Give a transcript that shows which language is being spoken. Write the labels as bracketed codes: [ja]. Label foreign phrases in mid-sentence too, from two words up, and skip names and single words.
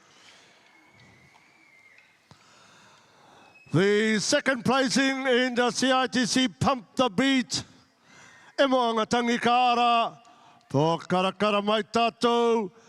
[en] The second placing in the CITC Pump the Beat. [rar] E moanga Tangi Kaara, po karakara mai tātou.